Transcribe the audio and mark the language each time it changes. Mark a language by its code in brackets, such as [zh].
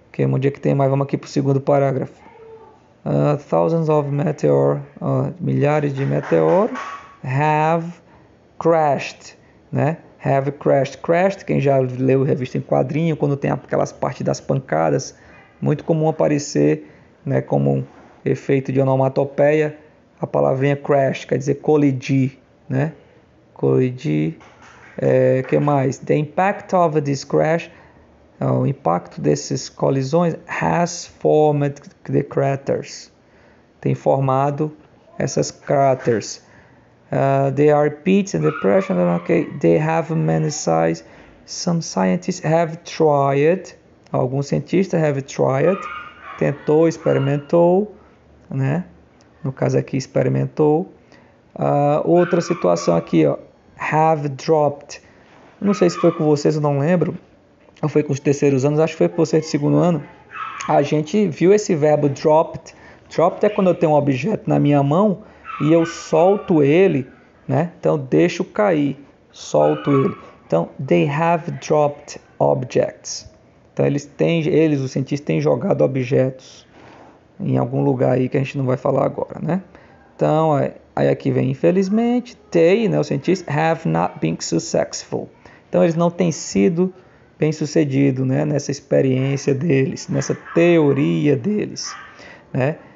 [pt] Onde é que tem mais? Vamos aqui para o segundo parágrafo. [en] Thousands of meteor, [pt] milhares de meteoros [en] have crashed, [pt] né? [en] Have crashed. [pt] Crashed, quem já leu revista em quadrinho, quando tem aquelas partes das pancadas, muito comum aparecer, né, como um efeito de onomatopeia, a palavrinha crash, quer dizer colidir, né? Colidir. Que mais? [en] The impact of this crash, [pt] o impacto dessas colisões [en] has formed the craters. [pt] Tem formado essas cráteres. [en] They are pits and depression. Okay, they have many sizes. Some scientists have tried. [pt] Alguns cientistas [en] have tried. [pt] Tentou, experimentou, né? No caso aqui, experimentou. Outra situação aqui, [en] have dropped. [pt] Não sei se foi com vocês, eu não lembro. Ou foi com os terceiros anos, acho que foi com vocês do segundo ano. A gente viu esse verbo dropped. Dropped é quando eu tenho um objeto na minha mão e eu solto ele, né? Então deixo cair, solto ele. [en] Então, they have dropped objects. [pt] Então os cientistas têm jogado objetos em algum lugar aí que a gente não vai falar agora, né? Então, aí aqui vem infelizmente, [en] they, [pt] né, os cientistas, [en] have not been successful. [pt] Então, eles não têm sido bem-sucedidos, né, nessa experiência deles, nessa teoria deles, né?